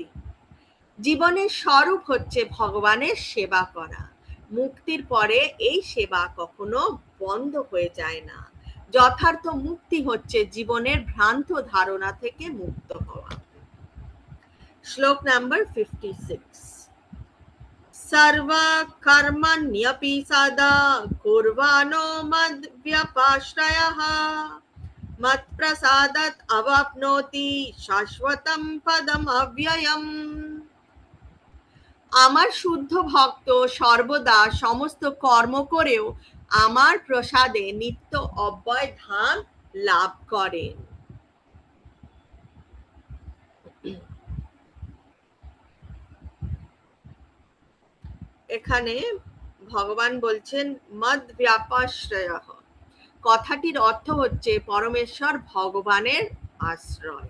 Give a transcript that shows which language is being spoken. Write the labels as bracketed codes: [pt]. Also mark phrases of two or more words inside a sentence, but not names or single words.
[bn] জীবনের স্বরূপ হচ্ছে ভগবানের সেবা করা। মুক্তির পরে এই সেবা কখনো বন্ধ হয়ে যায় না। যথার্থ মুক্তি হচ্ছে জীবনের ভ্রান্ত ধারণা থেকে মুক্ত হওয়া। শ্লোক নাম্বার 56। [sa] सर्वकर्मण्यपि सदा कुर्वाणो मद्व्यपाश्रयः मत्प्रसादात् अवाप्नोति शाश्वतं पदम् अव्ययम्। [bn] আমার শুদ্ধ ভক্ত সর্বদা সমস্ত কর্ম করেও আমার প্রসাদে নিত্য অব্যয় ধাম লাভ করেন। এখানে ভগবান বলছেন [sa] মদ ব্যাপাশ্রয়, [bn] কথাটির অর্থ হচ্ছে পরমেশ্বর ভগবানের আশ্রয়।